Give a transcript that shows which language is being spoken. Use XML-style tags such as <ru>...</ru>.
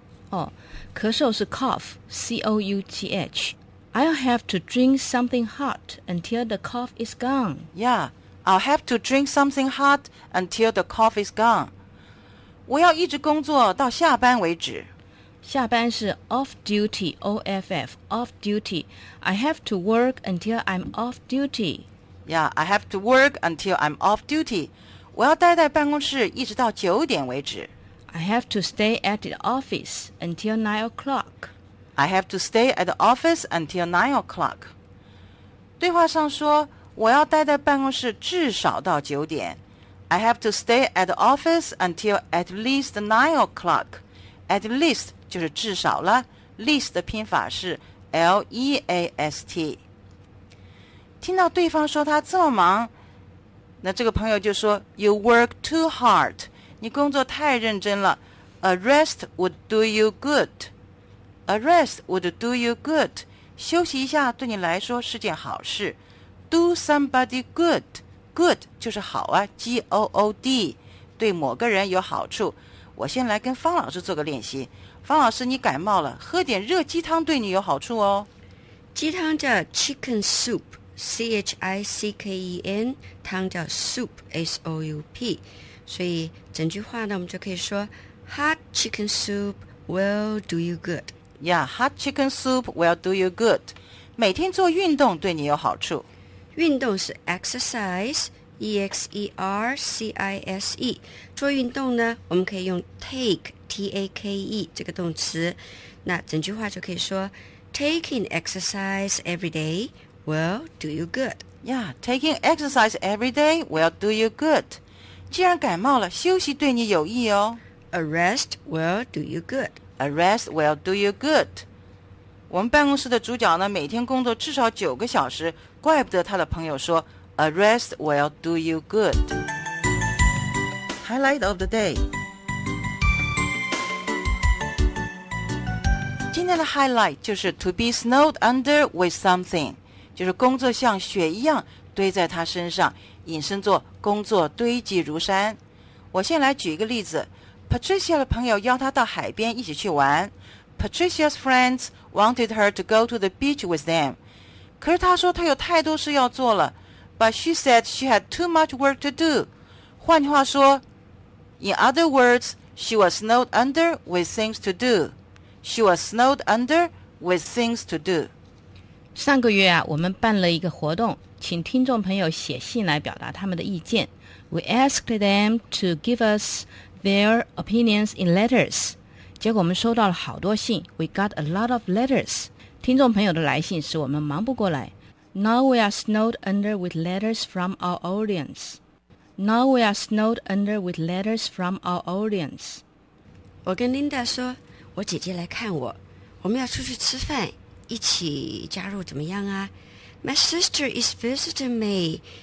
<zh>哦，咳嗽是 cough,C-O-U-T-H。</zh> <en>I'll have to drink something hot until the cough is gone. Yeah, I'll have to drink something hot until the cough is gone.</en> <zh>我要一直工作到下班为止。</zh> <en>下班是 off duty, O-F-F, off duty. I have to work until I'm off duty. Yeah, I have to work until I'm off duty.</en> <zh>我要待在办公室一直到九点为止。</zh> <en>I have to stay at the office until 9 o'clock. I have to stay at the office until 9 o'clock.</en> <zh>对话上说，我要待在办公室至少到九点。</zh> <en>I have to stay at the office until at least 9 o'clock.</en> <zh>At least 就是至少了。Least 的拼法是 L-E-A-S-T. 听到对方说他这么忙，那这个朋友就说 ,</zh> <en>You work too hard.</en> <zh>你工作太认真了。</zh> <en>A rest would do you good. A rest would do you good.</en> <zh>休息一下对你来说是件好事。</zh> <en>Do somebody good. Good 就是好啊 ,G-O-O-D.</en> <zh>对某个人有好处。我先来跟方老师做个练习。方老师，你感冒了，喝点热鸡汤对你有好处哦。鸡汤叫 chicken soup, C-H-I-C-K-E-N, 汤叫 soup, S-O-U-P. 所以整句话呢，我们就可以说 ,</zh> <en>hot chicken soup will do you good. Yeah, hot chicken soup will do you good.</en> <zh>每天做运动对你有好处。运动是 exercise, E-X-E-R-C-I-S-E. 做运动呢，我们可以用 take, T-A-K-E, 这个动词。那整句话就可以说</zh> <en>taking exercise every day will do you good. Yeah, taking exercise every day will do you good.</en> <zh>既然感冒了，休息对你有益哦。</zh> <en>A rest will do you good. A rest will do you good.</en> <zh>我们办公室的主角呢，每天工作至少9个小时，怪不得他的朋友说 A rest will do you good.</zh> <en>Highlight of the day.</en> <zh>今天的 highlight 就是</zh> <en>to be snowed under with something,</en> <zh>就是工作像雪一样堆在他身上，引申做工作堆积如山。我先来举一个例子。Patricia 的朋友邀她到海边一起去玩。</zh> <en>Patricia's friends wanted her to go to the beach with them.</en> <zh>可是她说她有太多事要做了。</zh> <en>But she said she had too much work to do.</en> <zh>换句话说</zh> <en>,In other words, she was snowed under with things to do. She was snowed under with things to do.</en> <zh>上个月啊，我们办了一个活动，请听众朋友写信来表达他们的意见。</zh> <en>We asked them to give us... Their opinions in letters.</en> <zh>结果我们收到了好多信。</zh> <en>We got a lot of letters.</en> <zh>听众朋友的来信使我们忙不过来。</zh> <en>Now we are snowed under with letters from our audience. Now we are snowed under with letters from our audience.</en> <zh>我跟 Linda 说，我姐姐来看我，我们要出去吃饭，一起加入怎么样啊 ？</zh> <en>My sister is visiting me.</en>